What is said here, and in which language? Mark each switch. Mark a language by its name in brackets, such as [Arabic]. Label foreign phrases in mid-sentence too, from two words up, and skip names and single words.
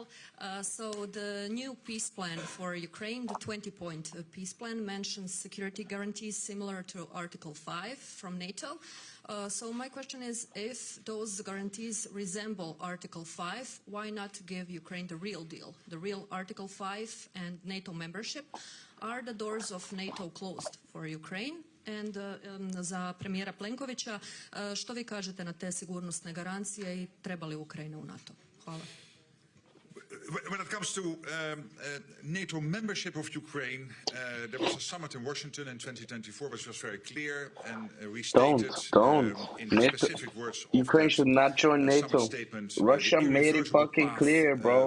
[English] So the new peace plan for Ukraine, the 20-point peace plan, mentions security guarantees similar to Article 5 from NATO. So my question is, if those guarantees resemble Article 5, why not give Ukraine the real deal, the real Article 5 and NATO membership? Are the doors of NATO closed for Ukraine? [Croatian] And za premijera Plenkovića, što vi kažete na te sigurnosne garancije i treba li Ukrajina u NATO? Hvala. [English] When it comes to NATO membership of Ukraine, there was a summit in Washington in 2024 which was very clear and we stated in the specific words of Ukraine should not join NATO. Statement, Russia made it fucking clear, bro.